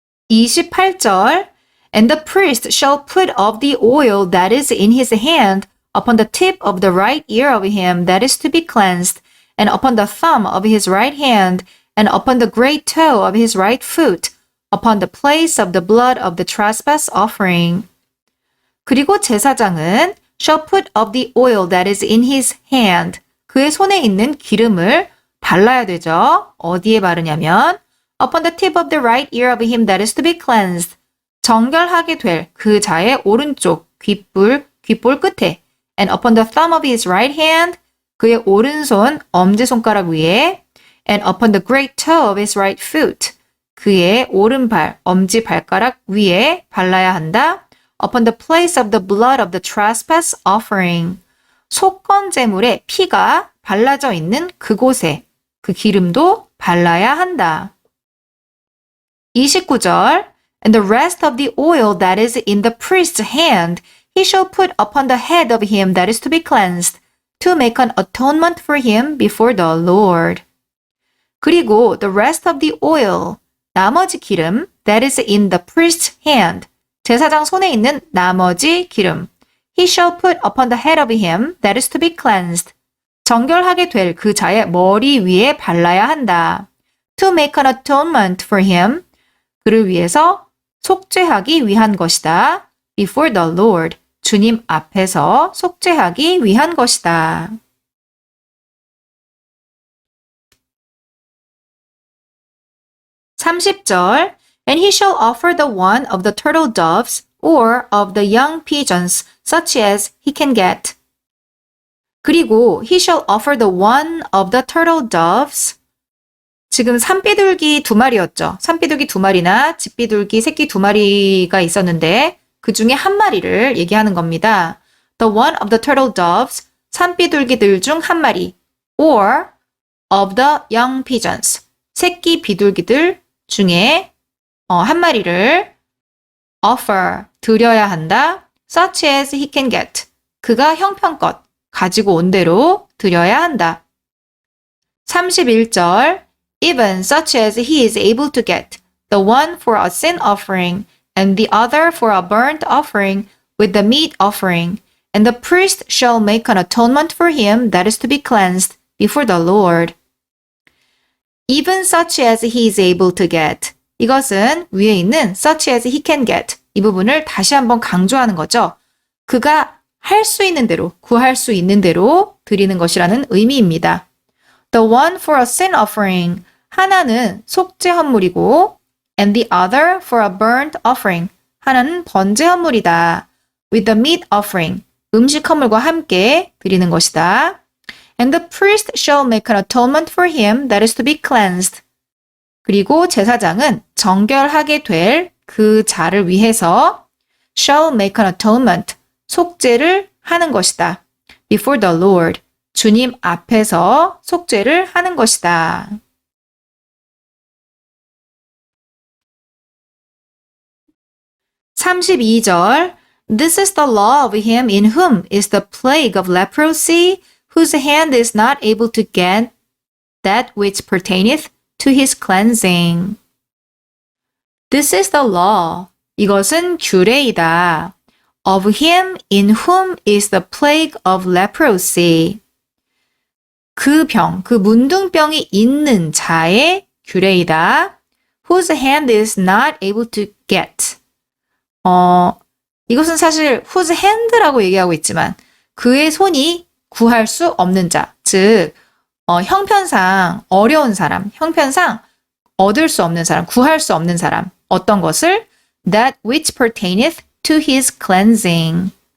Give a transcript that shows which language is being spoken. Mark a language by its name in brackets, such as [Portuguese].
[English] 28절 And the priest shall put of the oil that is in his hand upon the tip of the right ear of him that is to be cleansed, and upon the thumb of his right hand, and upon the great toe of his right foot, upon the place of the blood of the trespass offering. [Korean] 그리고 제사장은 [English] shall put of the oil that is in his hand. [Korean] 그의 손에 있는 기름을 발라야 되죠. 어디에 바르냐면 [English] upon the tip of the right ear of him that is to be cleansed. [Korean] 정결하게 될 그 자의 오른쪽 귓볼 끝에 [English] and upon the thumb of his right hand. [Korean] 그의 오른손 엄지손가락 위에 [English] and upon the great toe of his right foot. [Korean] 그의 오른발 엄지발가락 위에 발라야 한다. [English] upon the place of the blood of the trespass offering. [Korean] 속건 제물의 피가 발라져 있는 그곳에 그 기름도 발라야 한다. [English] 29절 And the rest of the oil that is in the priest's hand he shall put upon the head of him that is to be cleansed to make an atonement for him before the Lord. [Korean] 그리고 [English] the rest of the oil [Korean] 나머지 기름 [English] that is in the priest's hand [Korean] 제사장 손에 있는 나머지 기름 [English] he shall put upon the head of him that is to be cleansed [Korean] 정결하게 될 그 자의 머리 위에 발라야 한다. [English] To make an atonement for him [Korean] 그를 위해서 속죄하기 위한 것이다. [English] Before the Lord [Korean] 주님 앞에서 속죄하기 위한 것이다. [English] 30절 And he shall offer the one of the turtle doves or of the young pigeons such as he can get. [Korean] 그리고 [English] he shall offer the one of the turtle doves. [Korean] 지금 산비둘기 2마리였죠. 산비둘기 2마리나 집비둘기 새끼 2마리가 있었는데 그 중에 한 마리를 얘기하는 겁니다. [English] The one of the turtle doves, [Korean] 산비둘기들 중 한 마리, [English] or of the young pigeons, [Korean] 새끼 비둘기들 중에 한 마리를 [English] offer, [Korean] 드려야 한다. [English] Such as he can get, [Korean] 그가 형편껏 가지고 온 대로 드려야 한다. [English] 31절 Even such as he is able to get, the one for a sin offering, and the other for a burnt offering with the meat offering, and the priest shall make an atonement for him that is to be cleansed before the Lord. Even such as he is able to get. [Korean] 이것은 위에 있는 [English] such as he can get. [Korean] 이 부분을 다시 한번 강조하는 거죠. 그가 할 수 있는 대로, 구할 수 있는 대로 드리는 것이라는 의미입니다. [English] The one for a sin offering. [Korean] 하나는 속죄 헌물이고 [English] and the other for a burnt offering. [Korean] 하나는 번제 헌물이다. [English] With the meat offering. [Korean] 음식 헌물과 함께 드리는 것이다. [English] And the priest shall make an atonement for him that is to be cleansed. [Korean] 그리고 제사장은 정결하게 될 그 자를 위해서 [English] shall make an atonement. [Korean] 속죄를 하는 것이다. [English] Before the Lord. [Korean] 주님 앞에서 속죄를 하는 것이다. [English] 32절 This is the law of him in whom is the plague of leprosy, whose hand is not able to get that which pertaineth to his cleansing. This is the law. [Korean] 이것은 규례이다. [English] Of him in whom is the plague of leprosy. [Korean] 그 병, 그 문둥병이 있는 자의 규례이다. [English] Whose hand is not able to get. [Korean] 이것은 사실 [English] whose hand [Korean] 라고 얘기하고 있지만 그의 손이 구할 수 없는 자, 즉 형편상 어려운 사람, 형편상 얻을 수 없는 사람, 구할 수 없는 사람, 어떤 것을 [English] that which pertaineth to his cleansing.